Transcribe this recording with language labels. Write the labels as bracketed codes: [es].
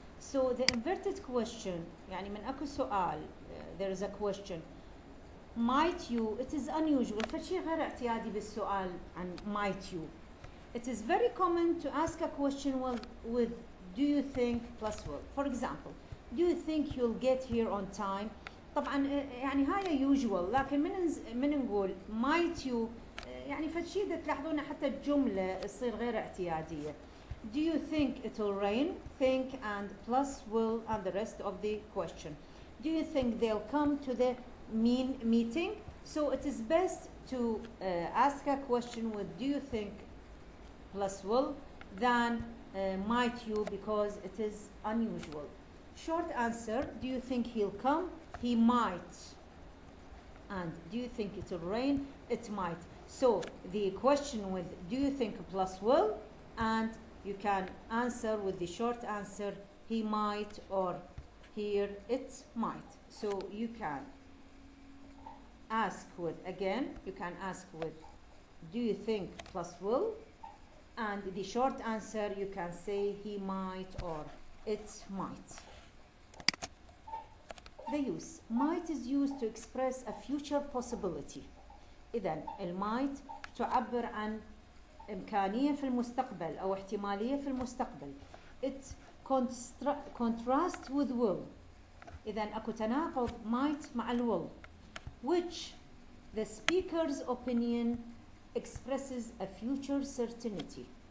[en] So the inverted question [ar] يعني من أكو سؤال [en] there is a question might you, it is unusual [ar] فشي غير اعتيادي بالسؤال عن [en] might you. It is very common to ask a question with do you think plus will. For example, do you think you'll get here on time? [ar] طبعا يعني هاي usual لكن من نقول might you يعني فشي إذا تلاحظون حتى الجملة تصير غير اعتيادية. [en] Do you think it will rain? Think and plus will and the rest of the question. Do you think they'll come to the meeting? So it is best to ask a question with do you think plus will than might you because it is unusual. Short answer, do you think he'll come? He might. And do you think it will rain? It might. So the question with do you think plus will, and you can answer with the short answer he might or here it might. So you can ask with, again, you can ask with do you think plus will, and the short answer you can say he might or it might. The use. Might is used to express a future possibility. [ar] إذن المايت تعبر عن إمكانية في المستقبل أو احتمالية في المستقبل. [en] It contrasts with will. [ar] إذن أكو تناقض [en] might مع will, which the speaker's opinion expresses a future certainty.